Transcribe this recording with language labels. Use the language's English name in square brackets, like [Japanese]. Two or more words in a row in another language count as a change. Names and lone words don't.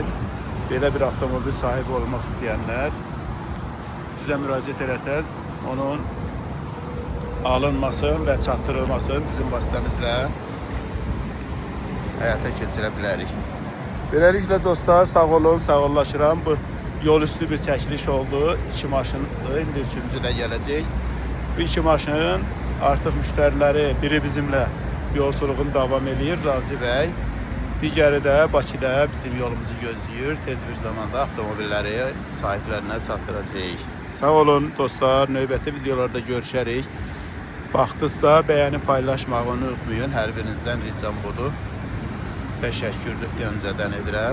[Azerbaijani] Belə bir avtomobil sahibi olmaq istəyənlər bizə müraciət eləsəz onun alınması və çatdırılması bizim vasitəmizlə həyata keçirə bilərik. Beləliklə dostlar, sağ olun, sağollaşıram. Bu yol üstü bir çəkiliş oldu. 2 maşındır, indi 3-cü də gələcək. [Turkish] Bu 2 maşın artık müşterileri, biri bizimle yolculuğunu devam ediyor Razi Bey. [Azerbaijani] Digəri də Bakıda bizim yolumuzu gözləyir. Tez bir zamanda avtomobilləri sahiblərinə çatdıracağıq. Sağ olun dostlar, növbəti videolarda görüşərik. Baxdınızsa bəyənib paylaşmağı unutmayın. Hər birinizdən ricam budur. Təşəkkür öncədən edirəm.